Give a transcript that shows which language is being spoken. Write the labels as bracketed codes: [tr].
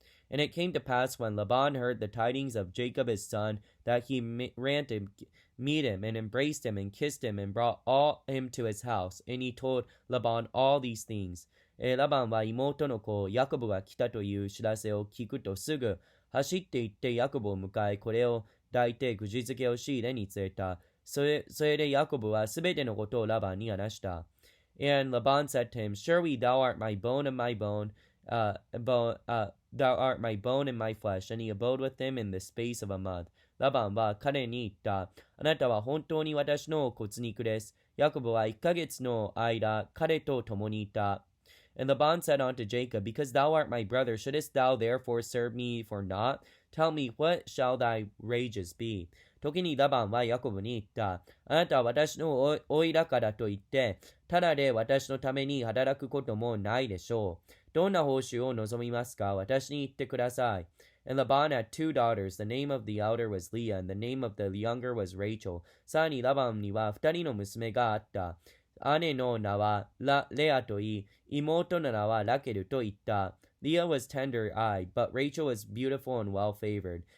[en] And it came to pass when Laban heard the tidings of Jacob his son, that he ran to meet him, and embraced him, and kissed him, and brought him to his house. And he told Laban all these things. [ja] ラバンは妹の子ヤコブが来たという知らせを聞くとすぐ走って行ってヤコブを迎え、これを抱いて口づけをし、家に連れた。それでヤコブはすべてのことをラバンに話した。 [en] And Laban said to him, Surely thou art my bone and my bone, thou art my bone and my flesh. And he abode with him in the space of a month. [ja] ラバンは彼に言った。あなたは本当に私の骨肉です。ヤコブは1ヶ月の間、彼と共にいた。 [en] And Laban said unto Jacob, Because thou art my brother, shouldest thou therefore serve me for naught? Tell me, what shall thy wages be? [ja] 時にラバンはヤコブに言った。あなたは私の甥だからと言って、ただで私のために働くこともないでしょう。どんな報酬を望みますか？私に言ってください。 [en] And Laban had 2 daughters. The name of the elder was Leah, and the name of the younger was Rachel. [ja] さらにラバンには2人の娘があった。姉の名はレアと言い、妹の名はラケルと言った。 [en] Leah was tender-eyed, but Rachel was beautiful and well-favored.